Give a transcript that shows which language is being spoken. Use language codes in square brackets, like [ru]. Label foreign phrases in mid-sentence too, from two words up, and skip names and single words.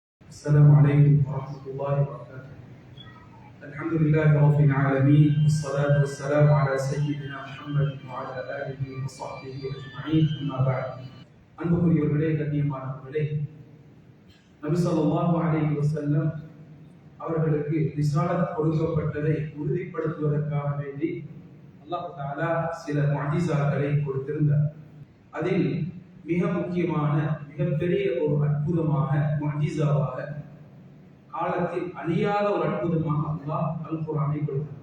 [ar] السلام عليكم ورحمة الله وبركاته. الحمد لله رب العالمين والصلاة والسلام على سيدنا محمد وعلى آله وصحبه أجمعين. أما بعد. [ta] அன்புக்குரியவர்களே, கண்ணியமானவர்களே, நபி [ar] صلى الله عليه وسلم [ta] அவர்களுக்கு ரிசாலத் கொடுக்கப்பட்டதை உறுதிப்படுத்துவதற்காக வேண்டி [ar] الله تعالى [ta] சில முஅஜிஸாக்களை கொடுத்திருந்தார். அதில் மிக முக்கியமான மிகப்பெரிய ஒரு அற்புதமாக முஅஜிஸாவாக காலத்தில் அழியாத ஒரு அற்புதமாக அல்லாஹ் அல் குர்ஆனை கொடுத்தார்.